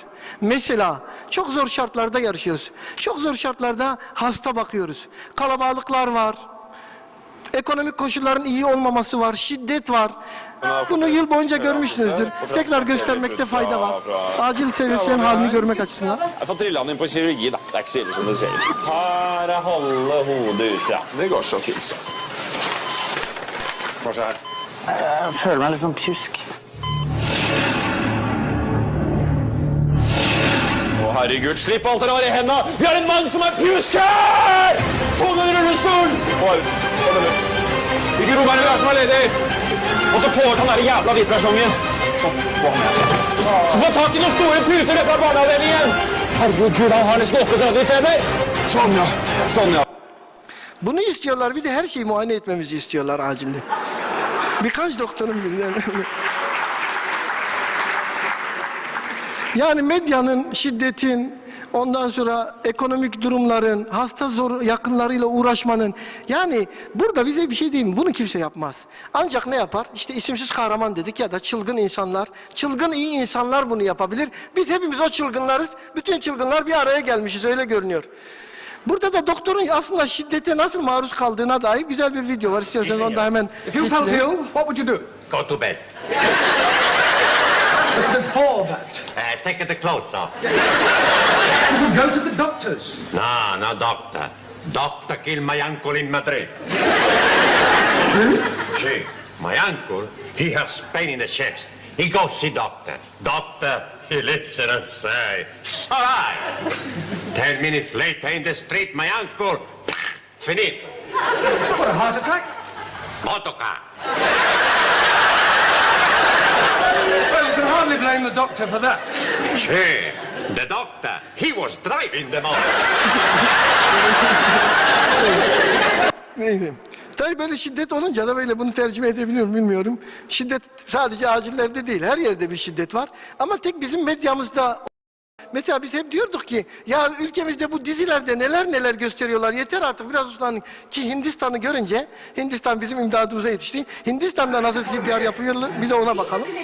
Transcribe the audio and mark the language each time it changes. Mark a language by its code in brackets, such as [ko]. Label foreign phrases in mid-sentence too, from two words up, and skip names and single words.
[tr] Mesela çok zor şartlarda yarışıyoruz. Çok zor şartlarda hasta bakıyoruz. Kalabalıklar var. Ekonomik koşulların iyi olmaması var. Şiddet var. Bunu yıl boyunca görmüşsünüzdür. Tekrar göstermekte fayda var. Acil servislerin halini görmek açısından. [no] Jeg får trilla den inn på kirurgi, da. Det er ikke så ille som det ser ut. Her er halve hodet ut, ja. Det går så fint, så. Hva skjer? Jeg føler meg litt sånn pjusk. Å, herregud, slipp alt dere har i hendene! Vi har en mann som er pjusk her! Få den rullestolen! Få ut. Få den ut. Hvilke rom er det vi har som er ledig? Og så få ut han der jævla hvitpersongen. Sånn, få han her. Så få tak i noen store puter fra barneavdelingen! Herregud, han har nesten 38 i feber. Sånn, ja. Sånn, ja. [tr] Bunu istiyorlar. Bir de her şeyi muayene etmemizi istiyorlar acilde. Birkaç doktorum bilir. Yani medyanın, şiddetin, ondan sonra ekonomik durumların, hasta zor yakınlarıyla uğraşmanın, yani burada bize bir şey değil mi? Bunu kimse yapmaz. Ancak ne yapar? İşte isimsiz kahraman dedik ya da çılgın insanlar, çılgın iyi insanlar bunu yapabilir. Biz hepimiz o çılgınlarız. Bütün çılgınlar bir araya gelmişiz, öyle görünüyor. Burada da doktorun aslında şiddete nasıl maruz kaldığına dair güzel bir video var. İstiyorsanız onu da hemen [en] If you felt [tr] geçirelim. [en] ill, what would you do? Go to bed. Before that, Take the clothes off. you could go to the doctors. No, no doctor. Doctor killed my uncle in Madrid. See, my uncle, he has pain in the chest. He goes see doctor. Doctor, he listen and say, it's all right. 10 minutes later in the street, my uncle, finito. What, a heart attack? Motorcar. Well, you can hardly blame the doctor for that. See, the doctor, he was driving the motor. [tr] Neydi? Tabii böyle şiddet olunca da böyle bunu tercüme edebiliyorum bilmiyorum. Şiddet sadece acillerde değil, her yerde bir şiddet var. Ama tek bizim medyamızda, mesela biz hep diyorduk ki ya ülkemizde bu dizilerde neler neler gösteriyorlar, yeter artık biraz uslanın ki Hindistan'ı görünce, Hindistan bizim imdadımıza yetişti. Hindistan'da nasıl CPR yapıyorlar bir de ona bakalım.